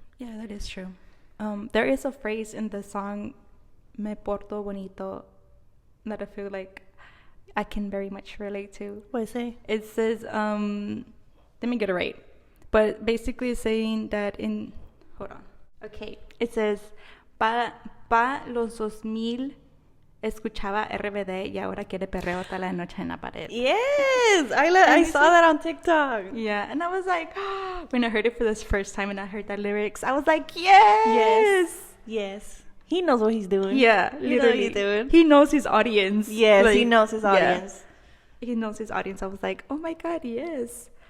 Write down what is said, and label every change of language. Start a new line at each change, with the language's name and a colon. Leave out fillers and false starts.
English: Yeah, that is true. There is a phrase in the song Me Porto Bonito that I feel like I can very much relate to. What does it say? It says, let me get it right. But basically it's saying that hold on. Okay. It says,
Spanish: pa los 2000 escuchaba RBD y ahora quiere perreo hasta la noche en la pared.
English: Yes! I saw that on TikTok. Yeah, and I was like, when I heard it for this first time and I heard that lyrics, I was like, yes! He knows what he's doing. Yeah, literally. He knows his audience. Yes, like, he knows his audience. Yeah. He knows his audience. I was like, oh my God, yes.